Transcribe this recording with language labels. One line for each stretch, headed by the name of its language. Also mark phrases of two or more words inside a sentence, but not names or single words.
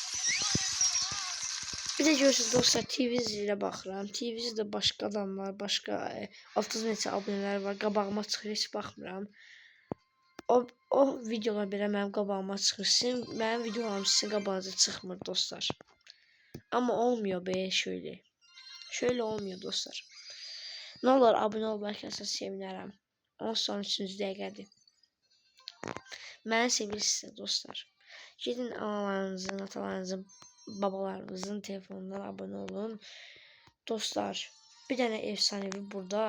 Azerbaijani: Bir də görürsünüz dostlar, TV ilə baxıram. TV-də başqa adamlar, başqa 30 neçə abunələr var. Qabağıma çıxır, heç baxmıram. O videolar belə mənim qabağıma çıxır. Mənim videolarım sizin qabağınıza çıxmır dostlar.
Turkish: Amma olmuyor be şöyle. Şöyle olmuyor dostlar. Ne olur
Azerbaijani: abunə olub like atsanız sevinərəm. 13-cü dəqiqədir. Məni sevirsiniz dostlar. Gedin analarınızın, atalarınızın, babalarınızın telefonundan abunə olun. Dostlar, bir dənə efsanevi burada.